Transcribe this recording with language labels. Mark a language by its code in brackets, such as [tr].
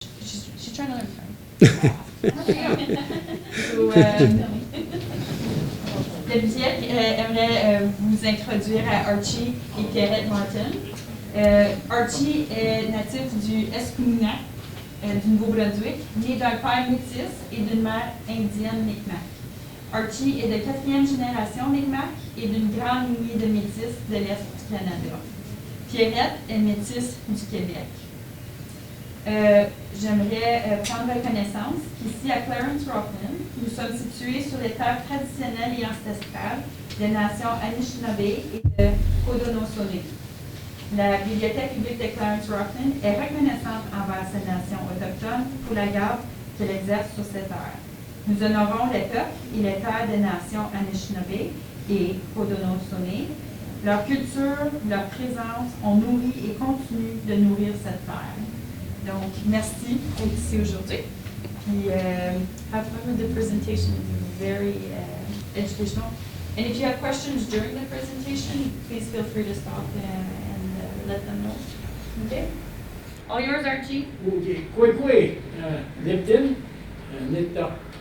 [en] she's trying to learn French. [fr] So, le BIEC aimerait vous introduire à Archie et Pierrette Martin. Archie est natif du Escoumounac, du Nouveau-Brunswick, né d'un père métis et d'une mère indienne Mi'kmaq. Archie est de 4e génération Mi'kmaq et d'une grande lignée de métis de l'Est du Canada. Pierrette est métisse du Québec. J'aimerais prendre connaissance qu'ici à Clarence Rockland, nous sommes situés sur les terres traditionnelles et ancestrales des nations Anishinaabe et de Haudenosaunee. La Bibliothèque publique de Clarence Rockland est reconnaissante envers ces nations autochtones pour la garde qu'elle exerce sur ces terres. Nous honorons les peuples et les terres des nations Anishinaabe et Haudenosaunee. Leur culture, leur présence ont nourri et continuent de nourrir cette terre. Donc, merci d'être ici aujourd'hui. [en] Puis, have fun with the presentation. It's very educational. And if you have questions during the presentation, please feel free to stop and let them know. Okay? All yours, Archie. Okay, quickly, Lipton, Nipta.